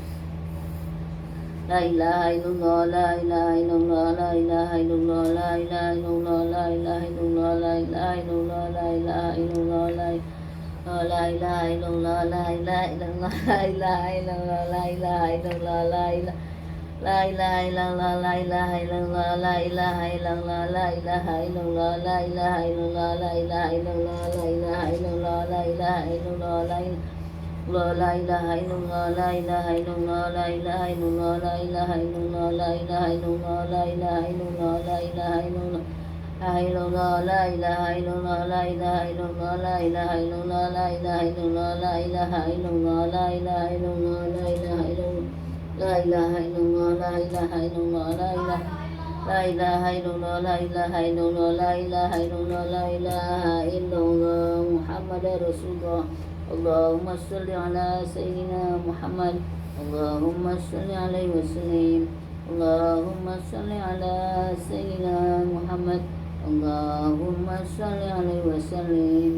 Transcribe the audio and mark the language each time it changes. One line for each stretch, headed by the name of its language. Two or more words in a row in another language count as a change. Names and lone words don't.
Arabic: لا إله إلا الله لا إله إلا الله لا إله إلا الله لا إله إلا الله لا إله إلا الله لا إله إلا الله لا إله إلا الله لا إله إلا الله لا إله إلا الله لا إله إلا الله لا إله إلا الله لا إله لا إله إلا الله لا إله إلا الله لا إله إلا الله لا إله إلا الله لا إله إلا الله لا إله إلا الله لا إله إلا الله لا إله إلا الله لا إله إلا الله لا إله إلا الله لا إله إلا الله لا إله إلا الله لا إله إلا الله لا إله إلا الله لا إله إلا الله. لا إله إلا الله لا إله إلا الله لا إله إلا الله لا إله إلا الله لا إله إلا الله لا إله إلا الله لا إله إلا الله. لا إله إلا الله لا إله إلا الله لا إله إلا الله لا إله إلا الله لا إله إلا الله لا إله إلا الله محمد رسول الله. اللهم صل على سيدنا محمد. اللهم صل عليه وسلم اللهم صل على سيدنا محمد. اللهم صل عليه وسلم.